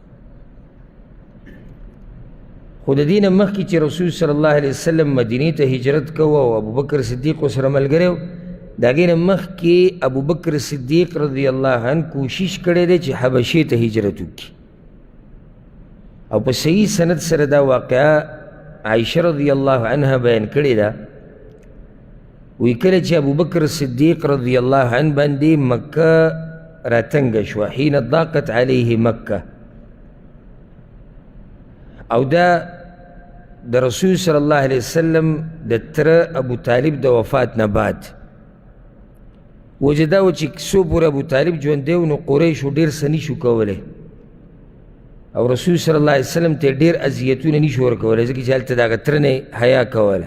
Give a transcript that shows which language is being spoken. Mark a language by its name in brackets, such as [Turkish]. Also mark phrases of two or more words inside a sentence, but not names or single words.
[Pashto] خو د دې نه مخکې چې رسول صلی الله علیه وسلم مدینې ته هجرت کوه او ابوبکر صدیق ورسره ملګری و، د هغې نه مخکې ابوبکر صدیق رضی الله عنه کوشش کړی دی چې حبشې ته هجرت وکړي، او په صحیح سند سره دا واقعه عائشہ رضی اللہ عنہ بیان کړی ده. وی کله چې ابوبکر صدیق رضی اللہ عنہ باندې مکه راتنګه شوه، [Arabic] حین ضاقت علیه مکه، [Pashto] او دا د رسول صلی الله علیه وسلم د تره ابو طالب د وفات نه بعد وجه دا و چې څو پورې ابو طالب ژوندی و، نو قریشو ډېر څه نشو کولی، او رسول صلی الله علیه وسلم ته ډېر اذیتونه نشو ورکولی، ځکه چې هلته د هغه تره نه حیا کوله.